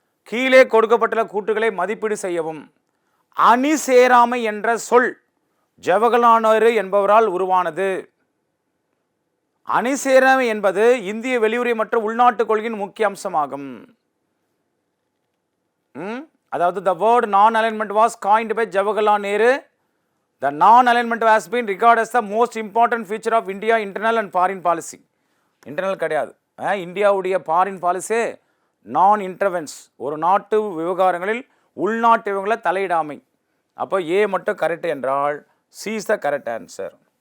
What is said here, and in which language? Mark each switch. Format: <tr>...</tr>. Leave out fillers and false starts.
<ta>கீழே கொடுக்கப்பட்டுள்ள கூற்றுகளை மதிப்பீடு செய்யவும். அணி சேராமை என்ற சொல் ஜவஹர்லால் நேரு என்பவரால் உருவானது. அணி சேராமை என்பது இந்திய வெளியுறவு மற்றும் உள்நாட்டு கொள்கையின் முக்கிய அம்சமாகும். அதாவது</ta> <en>the word non-alignment was coined by Jawaharlal Nehru. The non-alignment has been regarded as the most important feature of India internal and foreign policy.</en> <ta>Internal கிடையாது, இந்தியாவுடைய ஃபாரின் பாலிசி நான் இன்டர்வென்ஸ், ஒரு நாட்டு விவகாரங்களில் உள்நாட்டு விவகாரங்களை தலையிடாமை. அப்போ ஏ மட்டும் கரெக்ட் என்றால்</ta> <en>C is the correct answer.</en>